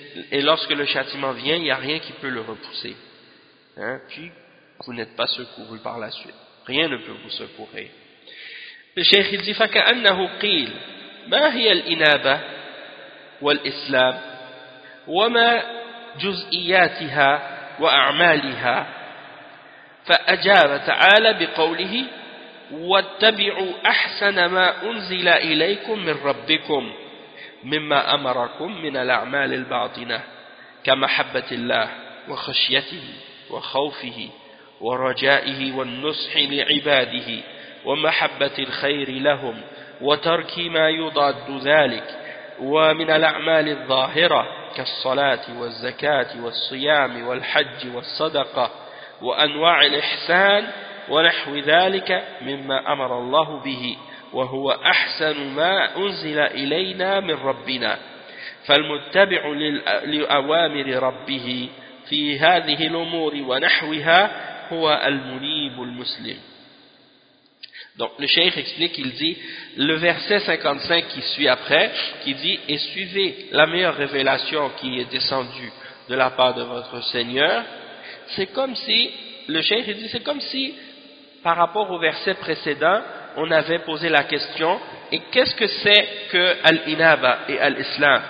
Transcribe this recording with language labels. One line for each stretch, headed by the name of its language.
French: Et lorsque le châtiment vient, il n'y a rien qui peut le repousser. Hein, puis, vous n'êtes pas secouru par la suite. Rien ne peut vous secourir. Le cheikh il dit,
Arabic: فَكَأَنَّهُ قِيلَ مَا هِيَ الْإِنَابَةَ وَالْإِسْلَامَ وَمَا جُزْئِيَاتِهَا وَأَعْمَالِهَا فَأَجَابَ تَعَالَى بِقَوْلِهِ واتبعوا احسن ما انزل اليكم من ربكم مما امركم من الاعمال الباطنه كمحبه الله وخشيته وخوفه ورجائه والنصح لعباده ومحبه الخير لهم وترك ما يضاد ذلك ومن الاعمال الظاهره كالصلاه والزكاه والصيام والحج والصدقه وانواع الاحسان ونحو ذلك مما أمر الله به وهو أحسن ما أنزل إلينا من ربنا فالمتبع لأوامر ربه في هذه الأمور ونحوها هو المنيب المسلم.
French: Donc le cheikh explique, il dit le verset 55 qui suit après, qui dit et suivez la meilleure révélation qui est descendue de la part de votre Seigneur. C'est comme si le cheikh dit, c'est comme si par rapport au verset précédent, on avait posé la question, et qu'est-ce que c'est que Al-Inaba et Al-Islam?